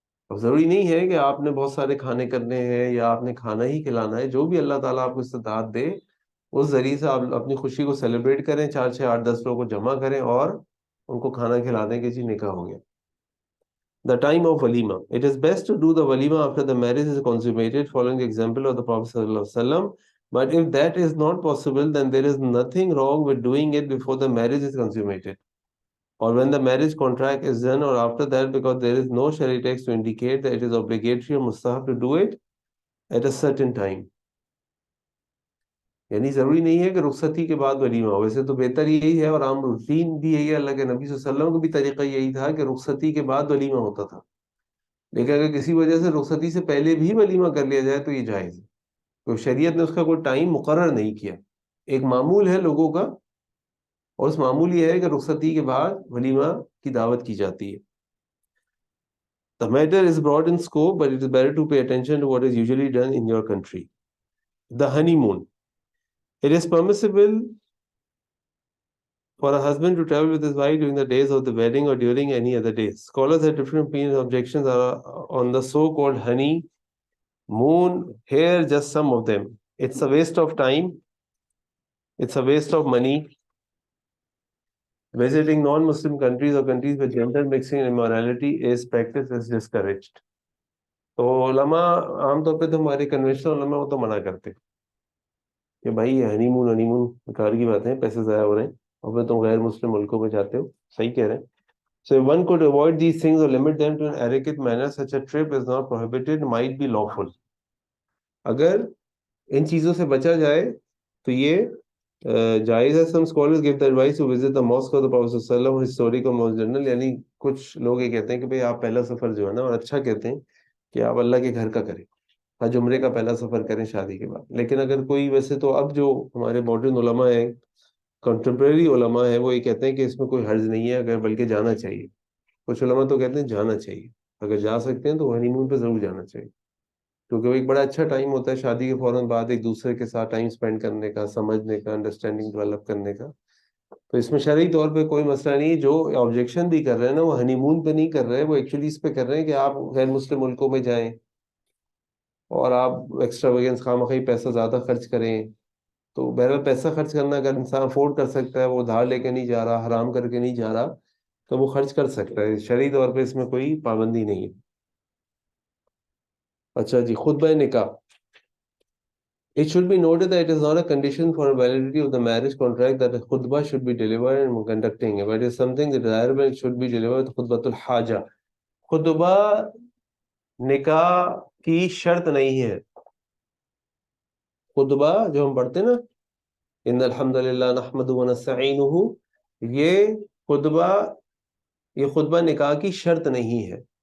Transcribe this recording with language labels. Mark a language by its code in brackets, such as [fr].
[ur] اب ضروری نہیں ہے کہ آپ نے بہت سارے کھانے کرنے ہیں یا آپ نے کھانا ہی کھلانا ہے، جو بھی اللہ تعالیٰ آپ کو استطاعت دے اس ذریعے سے آپ اپنی خوشی کو سیلیبریٹ کریں، 4-6-8-10 لوگوں کو جمع کریں اور ان کو کھانا کھلا دیں کہ جی نکاح ہو گیا. [en] The time of walima. It is best to do the walima after the marriage is consummated, following the example of the Prophet sallallahu alaihi wasallam. But if that is not possible, then there is nothing wrong with doing it before the marriage is consummated, or when the marriage contract is done, or after that, because there is no Shari text to indicate that it is obligatory or mustahab to do it at a certain time. [ur] یعنی ضروری نہیں ہے کہ رخصتی کے بعد ولیمہ ہو، ویسے تو بہتر یہی ہے اور عام روٹین بھی یہی ہے، اللہ کے نبی صلی اللہ علیہ وسلم کو بھی طریقہ یہی تھا کہ رخصتی کے بعد ولیمہ ہوتا تھا. لیکن اگر کسی وجہ سے رخصتی سے پہلے بھی ولیمہ کر لیا جائے تو یہ جائز ہے، تو شریعت نے اس کا کوئی ٹائم مقرر نہیں کیا. ایک معمول ہے لوگوں کا، اور اس معمول یہ ہے کہ رخصتی کے بعد ولیمہ کی دعوت کی جاتی ہے. [en] The matter is broad in scope, but it is better to pay attention to what is usually done in your country. The honeymoon. It is permissible for a husband to travel with his wife during the days of the wedding or during any other days. Scholars have different opinions. Objections are on the so-called honey moon. Here just some of them. It's a waste of time. It's a waste of money. Visiting non-Muslim countries or countries with gender mixing and immorality is practiced is discouraged. [ur] تو علماء عام طور پہ تو ہمارے conventional علماء وہ تو منع کرتے کہ بھائی ہنی مون بیکار کی باتیں ہیں، پیسے ضائع ہو رہے ہیں اور پھر تم غیر مسلم ملکوں میں جاتے ہو. صحیح کہہ رہے ہیں. [en] So if one could avoid these things or limit them to an adequate manner, such a trip is not prohibited, might be lawful. [ur] اگر ان چیزوں سے بچا جائے تو یہ جائز ہے. [en] Some scholars give the advice to visit the mosque of the Prophet صلی اللہ علیہ وسلم, historical mosque general. [ur] یعنی کچھ لوگ یہ کہتے ہیں کہ بھئی آپ پہلا سفر جو ہے نا، اور اچھا کہتے ہیں کہ آپ اللہ کے گھر کا کریں، حج عمرے کا پہلا سفر کریں شادی کے بعد. لیکن اگر کوئی، ویسے تو اب جو ہمارے ماڈرن علماء ہیں، کنٹمپریری علماء ہیں، وہ یہ کہتے ہیں کہ اس میں کوئی حرج نہیں ہے، اگر بلکہ جانا چاہیے. کچھ علماء تو کہتے ہیں جانا چاہیے، اگر جا سکتے ہیں تو ہنی مون پہ ضرور جانا چاہیے، کیونکہ وہ ایک بڑا اچھا ٹائم ہوتا ہے شادی کے فوراً بعد ایک دوسرے کے ساتھ ٹائم اسپینڈ کرنے کا، سمجھنے کا، انڈرسٹینڈنگ ڈیولپ کرنے کا. تو اس میں شرعی طور پہ کوئی مسئلہ نہیں. جو آبجیکشن بھی کر رہے ہیں نا، وہ ہنی مون پہ نہیں کر رہے، وہ ایکچولی اس پہ کر رہے ہیں کہ آپ غیر مسلم ملکوں میں جائیں اور آپ ایکسٹرا ویگنس خواہ پیسہ زیادہ خرچ کریں. تو بہرحال پیسہ خرچ کرنا اگر انسان افورڈ کر سکتا ہے، وہ ادھار لے کے نہیں جا رہا، حرام کر کے نہیں جا رہا، تو وہ خرچ کر سکتا ہے. شرعی طور پہ اس میں کوئی پابندی نہیں ہے. اچھا جی، خطبہ نکاح. [en] It should be noted that it is not a condition for validity of the marriage contract that a khutbah should be delivered and conducting. If it is something that desirable, it should be delivered khutbatul haja. [ur] खुतबा निकाह की शर्त नहीं है. खुतबा जो हम पढ़ते हैं ना, [ar] इन्नल हम्दुलिल्लाह नहमदुहु व नस्तईनुहु, [ur] ये खुतबा ये खुतबा निकाह की शर्त नहीं है.